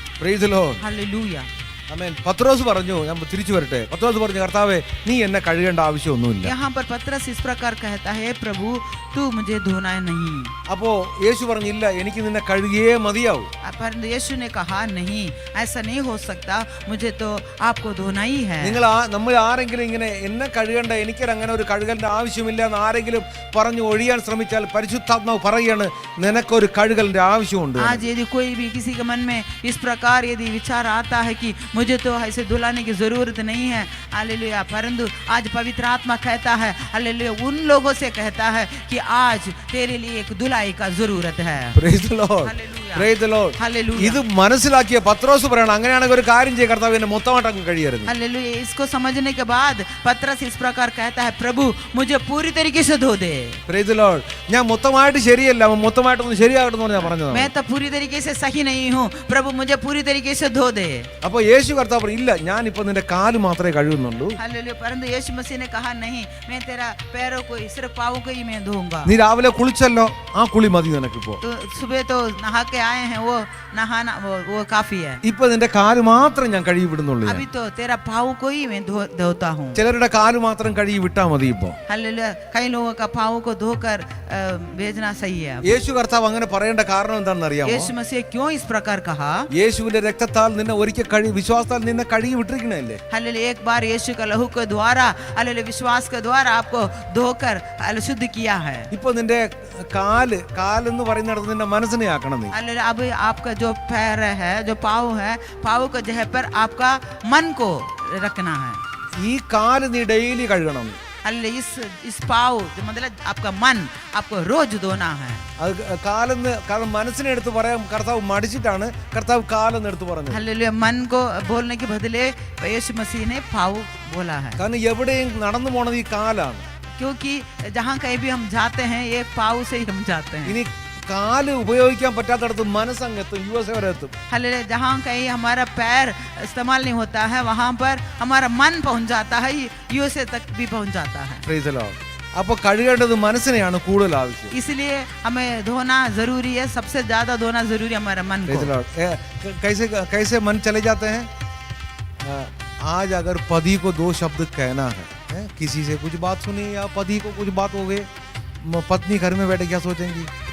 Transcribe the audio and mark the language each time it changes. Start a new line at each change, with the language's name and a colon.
English: Praise the Lord.
Hindi: Hallelujah.
Malayalam: ആമേൻ. പത്രോസ് പറഞ്ഞു, ഞാൻ തിരിച്ചു വരട്ടെ. പത്രോസ് പറഞ്ഞു, കർത്താവേ നീ എന്നെ കഴുകേണ്ട ആവശ്യമൊന്നുമില്ല.
Hindi: यहाँ पर पतरस इस प्रकार कहता है, प्रभु तू मुझे धोना नहीं.
Malayalam: അപ്പോ യേശു പറഞ്ഞില്ല, എനിക്ക് നിന്നെ കഴുകിയേ മതിയാവൂ.
Hindi: परंतु यीशु ने कहा नहीं, ऐसा नहीं हो सकता, मुझे तो आपको धोना ही है.
Malayalam: നമ്മൾ ആരെങ്കിലും ഇങ്ങനെ എന്നെ കഴുകേണ്ട, എനിക്കൊരു അങ്ങനെ ഒരു കഴുകലിന്റെ ആവശ്യമില്ല എന്ന് ആരെങ്കിലും പറഞ്ഞു ഒഴിയാൻ ശ്രമിച്ചാൽ പരിശുദ്ധാത്മാവ് പറയാണ് നിനക്കൊരു കഴുകലിന്റെ ആവശ്യമുണ്ട്.
Hindi: आज यदि कोई भी किसी के मन में इस प्रकार यदि विचार आता है कि मुझे तो ऐसे धुलाने की जरूरत नहीं है, हालेलुया, परंतु आज पवित्र आत्मा कहता है, हालेलुया, उन लोगों से कहता है कि आज तेरे लिए एक धुलाई का जरूरत है.
English: Praise the Lord. Hallelujah. Praise the Lord. Hallelujah.
Malayalam: ഇത് മനസ്സിലാക്കിയ പത്രോസ് പറയണം, അങ്ങനെയാണെങ്കിൽ ഒരു കാര്യം ചെയ്യ കർത്താവ് എന്നെ മൊത്തമായിട്ട് അങ്ങ് കഴിയരുത്.
Hindi: हालेलुया. इसको समझने के बाद पतरस इस प्रकार कहता है, प्रभु मुझे पूरी तरीके से धो दे.
English: Praise the Lord.
Malayalam: ഞാൻ മൊത്തമായിട്ട് ശരിയല്ല, മൊത്തമായിട്ടൊന്ന് ശരിയാകട്ടെന്ന് ഞാൻ പറഞ്ഞതാണ്.
Hindi: मैं तो पूरी तरीके से सही नहीं हूँ, प्रभु मुझे पूरी तरीके से धो दे.
Malayalam: അപ്പൊ യേശു കർത്താവ് പറഞ്ഞു, ഇല്ല ഞാൻ ഇപ്പൊ നിന്റെ കാല് മാത്രമേ കഴുകുന്നുള്ളൂ.
Hindi: हालेलुया. परंतु यीशु मसीह ने कहा नहीं, मैं तेरा पैरों को ही, सिर्फ पाँव को ही मैं धोऊंगा.
Malayalam: നീ രാവിലെ കുളിച്ചല്ലോ, ആ കുളി മതി നിനക്കിപ്പോ.
Hindi: तो सुबह तो नहा के आए हैं, वो नहाना वो काफी है.
Malayalam: ഇപ്പൊ നിന്റെ കാല് മാത്രം ഞാൻ കഴുകി വിടുന്നുള്ളൂ.
Hindi: अभी तो तेरा पाँव को ही मैं धोता हूँ.
Malayalam: ചിലരുടെ കാല് മാത്രം കഴുകി വിട്ടാ മതി ഇപ്പൊ.
Hindi: हालेलुया. कई लोगों का पाँव को धोकर भेजना सही है.
Malayalam: യേശു കർത്താവ് അങ്ങനെ പറയേണ്ട കാരണം എന്താണെന്ന് അറിയാമോ?
Hindi: यीशु मसीह क्यों इस प्रकार कहा?
Malayalam: യേശുവിന്റെ രക്തത്താൽ നിന്നെ ഒരിക്കൽ വിശ്വാസത്താൽ നിന്നെ കഴുകി വിട്ടിരിക്കണല്ലേ.
Hindi: हालेलुया. एक बार यीशु का लहू के द्वारा, हालेलुया, विश्वास के द्वारा आपको धोकर शुद्ध किया है.
Malayalam: ഇപ്പൊ നിന്റെ കാലെന്ന് പറയുന്നിടത്ത് നിന്റെ മനസ്സിനെ ആക്കണം നീ.
Hindi: हालेलुया. अब आपका जो पैर है, जो पाँव है, पाँव के जगह पर आपका मन को रखना है.
Malayalam: ഈ കാല് നീ ഡെയിലി കഴുകണം.
Hindi: हालेलुया. इस पाँव जो मतलब आपका मन आपको रोज धोना है.
Malayalam: അത് കാലെന്ന്, കാരണം മനസ്സിനെ എടുത്ത് പറയാൻ കർത്താവ് മടിച്ചിട്ടാണ് കർത്താവ് കാലെന്ന് എടുത്ത് പറഞ്ഞത്.
Hindi: हालेलुया. मन को बोलने के बदले यीशु मसीह ने पाँव बोला है.
Malayalam: കാരണം എവിടെയും നടന്നു പോണത് ഈ കാലാണ്.
Hindi: क्योंकि जहाँ कहीं भी हम जाते हैं, एक पाँव से ही हम जाते हैं.
Malayalam: ഇനി കാല് ഉപയോഗിക്കാൻ പറ്റാത്തടത്ത് മനസ്സങ്ങെത്തും, USA വരെ എത്തും.
Hindi: हालेलुया. जहाँ कहीं हमारा पैर इस्तेमाल नहीं होता है, वहाँ पर हमारा मन पहुँच जाता है, USA तक भी पहुँच जाता है.
English: Praise the Lord.
Malayalam: അപ്പൊ കഴുകേണ്ടത് മനസ്സിനെയാണ് കൂടുതൽ ആവശ്യം.
Hindi: इसलिए हमें धोना जरूरी है, सबसे ज्यादा धोना जरूरी है हमारे मन
English: Praise the
Hindi: को. Lord. कैसे मन चले जाते हैं? आज अगर पति को दो शब्द कहना है, किसी से कुछ बात सुनी या पति को कुछ बात हो गई, पत्नी घर में बैठे क्या सोचेंगी?